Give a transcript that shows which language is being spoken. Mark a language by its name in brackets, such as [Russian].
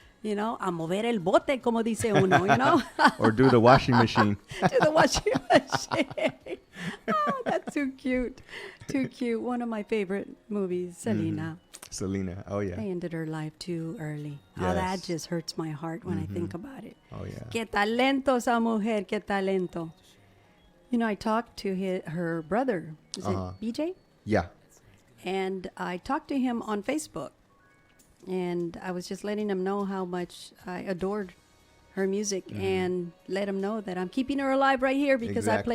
[English] You know, [Spanish] a mover el bote, como dice uno, [English] you know? Or do the washing machine. Do the washing machine. Oh, that's too cute. Too cute. One of my favorite movies, Selena. Selena. Oh, yeah. They ended her life too early. Oh, that Yes. just hurts my heart when I think about it. Oh, yeah. [Spanish] Qué talento esa mujer, qué talento. [English] You know, I talked to her brother. Is it BJ? Yeah. And I talked to him on Facebook. And I was just letting him know how much I adored her music and let him know that I'm keeping her alive right here because I play